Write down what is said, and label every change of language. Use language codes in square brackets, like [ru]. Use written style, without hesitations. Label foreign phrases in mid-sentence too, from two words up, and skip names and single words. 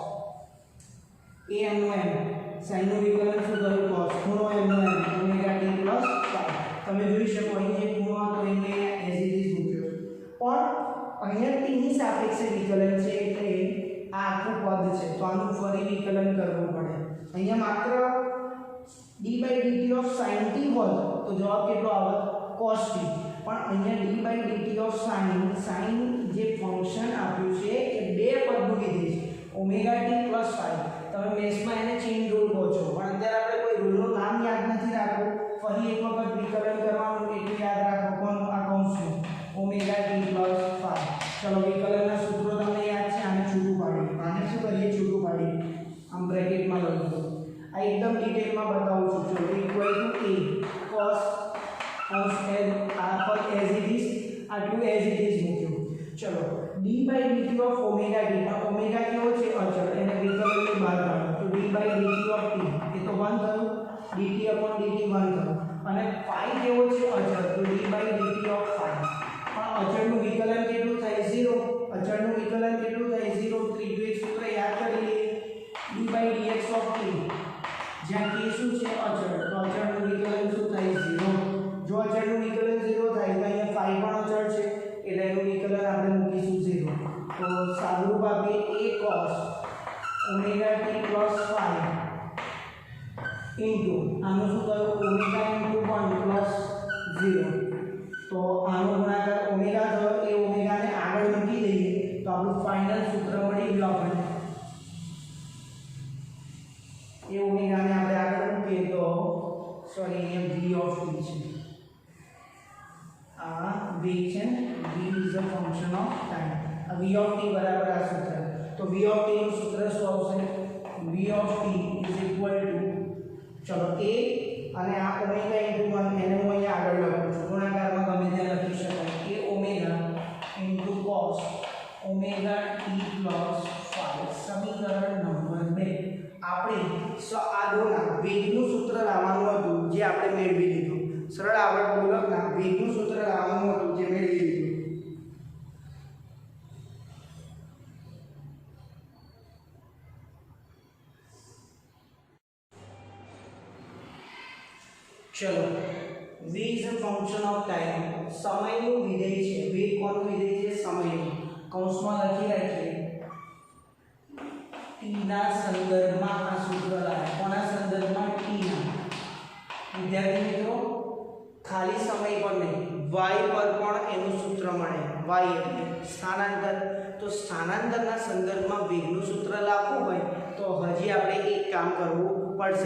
[gu] a એમનું m sin નું વિકલન શું થયું cos ખૂણો એમનું [en] m omega t plus phi [gu] તમે જોઈ શકો અહીં જે ખૂણો હતો એને [en] as it is [gu] મૂક્યો પણ અહીંયા t ની સાપેક્ષે વિકલન છે એટલે આ આખું પદ છે તો આનું ફરી વિકલન કરવું પડે અહીંયા માત્ર [en] d by dt of sin t [gu] હોત તો જવાબ કેટલો આવત [en] cos t [gu] પણ અહીંયા [en] d by dt of sin [gu] જે ફંક્શન આપ્યું છે એ બે પદનું વિધેય છે [en] omega t plus phi [gu] તમે મેથ્સમાં એને [en] chain rule [gu] કહો છો પણ અત્યારે આપણે કોઈ રૂલનું નામ યાદ નથી રાખવું ફરી એક વખત વિકલન કરવાનું એટલું યાદ રાખો કોનું આ કૌંસનું [en] omega t plus phi [gu] ચલો વિકલનના સૂત્રો તમને યાદ છે આને છૂટું પાડીએ આને શું કરીએ છૂટું પાડીએ આમ બ્રેકેટમાં લખી દો આ એકદમ ડિટેલમાં બતાવું છું ચલો [en] equal to a cos [gu] આ પર [en] as it is [gu] આટલું [en] as it is [gu] મૂક્યું ચલો [en] d by dt of omega t [gu] ઓમેગા કેવો છે અચળ એને વિકલનની બહાર કાઢો તો d [en] by dt of t [gu] એ તો 1 થયું [en] dt upon dt [gu] 1 થયું અને phi કેવો છે અચળ તો d [en] by dt of phi [gu] પણ અચળનું વિકલન કેટલું થાય 0 અચળનું વિકલન કેટલું થાય 0 ત્રીજું એક સૂત્ર યાદ કરી લઈએ [en] d by dx of t [gu] જ્યાં k શું છે અચળ તો અચળનું વિકલન શું થાય 0 જો અચળનું વિકલન 0 થાય તો અહીંયા phi પણ અચળ છે એટલે એનું વિકલન આપણે મૂકીશું 0 તો સાદુરૂપ આપીએ [en] a cos omega t plus phi [gu] into આનું શું થયું [en] omega into 1 plus 0 [gu] તો આનો ગુણાકાર ઓમેગા થયો એ ઓમેગાને આગળ મૂકી દઈએ તો આપણું ફાઇનલ સૂત્ર મળી ગયું આપણને એ ઓમેગાને આપણે આગળ મૂકીએ તો સોરી અહીંયા [en] v of t [gu] છે આ v છે [en] v is a function of time [gu] આ [en] v of t [gu] બરાબર આ સૂત્ર તો [en] v of t [gu] નું સૂત્ર શું આવશે [en] v of t is equal to [gu] ચલો a અને આ [en] omega into 1 [gu] એને હું અહીંયા આગળ લખું છું ગુણાકારમાં ગમે ત્યાં લખી શકાય [en] a omega into cos omega t plus phi [gu] સમીકરણ નંબર 2 આપણે આ દોના વેગનું સૂત્ર લાવવાનું હતું જે આપણે મેળવી લીધું સરળ આવર્ત દોલકના વેગનું સૂત્ર લાવવાનું હતું જે મેળવી લીધું ચલો [en] v is a function of time [gu] સમયનું વિધેય છે વેગ કોનું વિધેય છે સમયનું કૌંસમાં લખી રાખીએ t ના સંદર્ભમાં આ સૂત્ર લાવે કોના સંદર્ભમાં t ના વિદ્યાર્થી મિત્રો ખાલી સમય પર નહીં y પર પણ એનું સૂત્ર મળે y એટલે સ્થાનાંતર તો સ્થાનાંતરના સંદર્ભમાં વેગનું સૂત્ર લાવવું હોય તો તો હજી આપણે એક કામ કરવું પડશે.